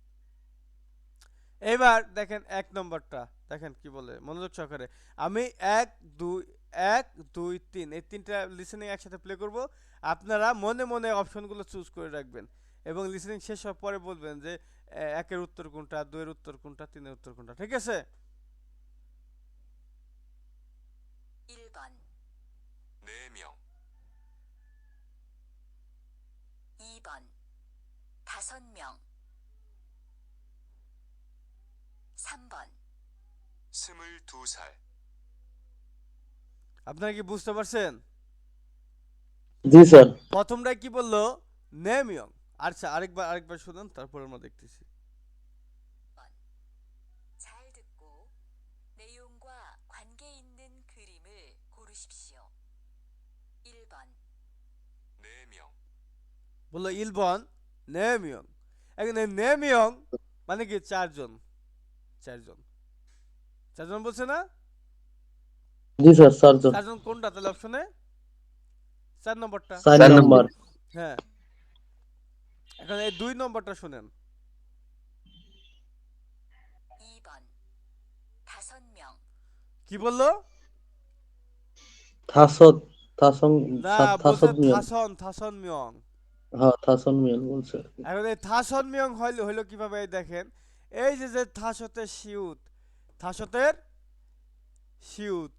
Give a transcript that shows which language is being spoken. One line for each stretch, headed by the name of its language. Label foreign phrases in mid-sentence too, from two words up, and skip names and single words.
Bangla: এবার দেখেন 1 নম্বরটা দেখেন কি বলে মনোযোগ সহকারে। আমি 1 2 1 2 3 এই তিনটা লিসেনিং একসাথে প্লে করব, আপনারা মনে মনে অপশনগুলো চুজ করে রাখবেন এবং লিসেনিং শেষ হওয়ার পরে বলবেন যে 1 এর উত্তর কোনটা, 2 এর উত্তর কোনটা, 3 এর উত্তর কোনটা, ঠিক আছে?
Korean: 1번 4명, 2번 5명 3번 22살,
Bangla: আপনারা কি বুঝতে পারছেন? জি স্যার। প্রথমটা কি বললো? নেমিয়ং। আচ্ছা আরেকবার শুনুন, তারপর আমরা দেখতেছি।
Korean: 잘 듣고 내용과 관계 있는 그림을 고르십시오. 1번 4명,
Bangla: বললো
Korean: 일번 네명.
Bangla: এখানে নেমিয়ং মানে কি চারজন, চারজন চারজন বলছে না? জি স্যার, চারজন। চারজন কোনটা তাহলে অপশনে? 4 নম্বরটা। 4 4 নম্বর। নম্বর। হ্যাঁ এখন এই 2 নম্বরটা শুনেন। 2번 5명 কি বললো? থাসত থাসং না বলছে
Korean: 다섯 명. 다섯 명.
Bangla: হ্যাঁ,
Korean: 다섯 명
Bangla: বলছে। এখন এই
Korean: 다섯 명
Bangla: হইলো কিভাবে? এই দেখেন এই যে
Korean: 다섯의 시옷,
Bangla: থাসতের সিউত।